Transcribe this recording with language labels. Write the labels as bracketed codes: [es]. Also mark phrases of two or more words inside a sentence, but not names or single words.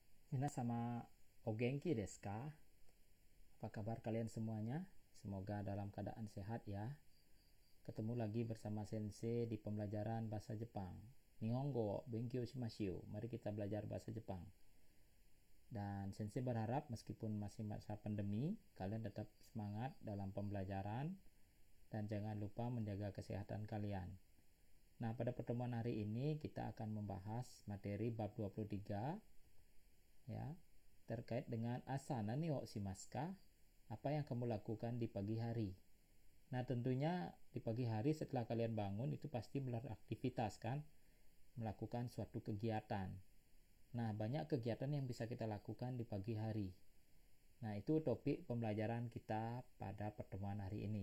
[ja] 皆様お元気ですか? [id] Apa kabar kalian semuanya? Semoga dalam keadaan sehat ya. Ketemu lagi bersama Sensei di pembelajaran bahasa Jepang. [ja] 日本語を勉強しましょう. [id] Mari kita belajar bahasa Jepang. Dan Sensei berharap meskipun masih masa pandemi, kalian tetap semangat dalam pembelajaran dan jangan lupa menjaga kesehatan kalian. Nah, pada pertemuan hari ini kita akan membahas materi bab 23 ya, terkait dengan [ja] 朝何をしますか? [id] Apa yang kamu lakukan di pagi hari. Nah, tentunya di pagi hari setelah kalian bangun itu pasti beraktivitas kan, melakukan suatu kegiatan. Nah, banyak kegiatan yang bisa kita lakukan di pagi hari. Nah, itu topik pembelajaran kita pada pertemuan hari ini.